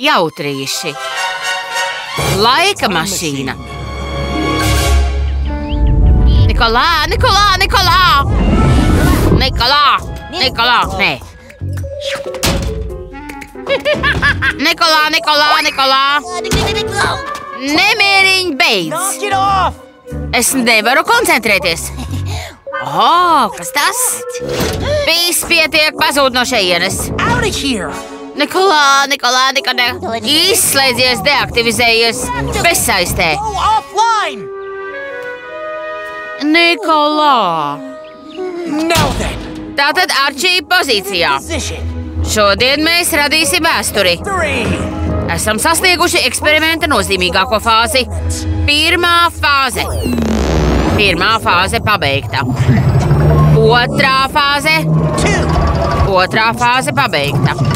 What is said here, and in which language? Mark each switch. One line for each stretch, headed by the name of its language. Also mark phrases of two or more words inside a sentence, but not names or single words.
Latvian: Jautrīši. Laika mašīna. Nikolā! Nē. Nikolā! Nemieriņ, beidz!
English: Knock it off!
Latvian: Es nevaru koncentrēties. Kas tas? Viss pietiek, pazūd no šejienes.
English: Out of here!
Latvian: Nikolā! Izslēdzies, deaktivizējies, bezsaistē.
English: Go offline!
Latvian: Nikolā!
English: Now then,
Latvian: Tātad Arčī pozīcijā. position Šodien mēs radīsim vēsturi. 3. Esam sasnieguši eksperimenta nozīmīgāko fāzi. Pirmā fāze pabeigta. Otrā fāze pabeigta.